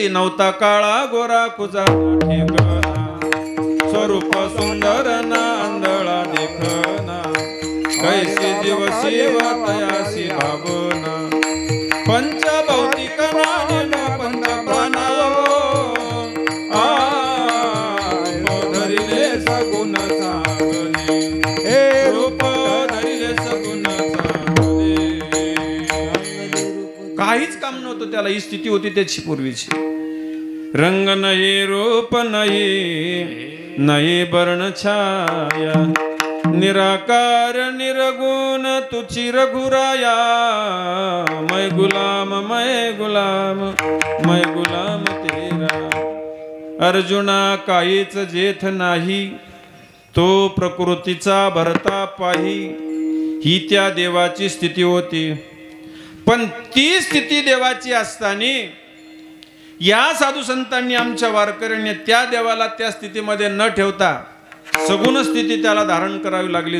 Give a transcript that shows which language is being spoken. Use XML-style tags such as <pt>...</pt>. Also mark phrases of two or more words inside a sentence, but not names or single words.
<mr>नव्हता काळा गोरा कुजा स्वरूप सुंदर ना आंधळा देखना, कैसी दिवसी तयासी भावना, पंचभौतिक पंच प्राणावो धरिले सगुण चांगले, हे रूप धरिले सगुण चांगले. काहीच काम नव्हतं त्याला. ही स्थिती होती त्याची पूर्वीची. रंग नाही रूप नाही नाही वर्ण छाया, निराकार निर्गुण तुची रघुराया,</mr> <hi>मैं गुलाम मैं गुलाम मैं गुलाम तेरा.</hi> <mr>अर्जुना काहीच जेथ नाही, तो प्रकृतीचा भरता पाही. ही त्या देवाची स्थिती होती. पण ती स्थिती देवाची असताना या साधू संतांनी, आमच्या वारकऱ्यांनी त्या देवाला त्या स्थितीमध्ये न ठेवता सगुण स्थिती त्याला धारण करावी लागली.</mr>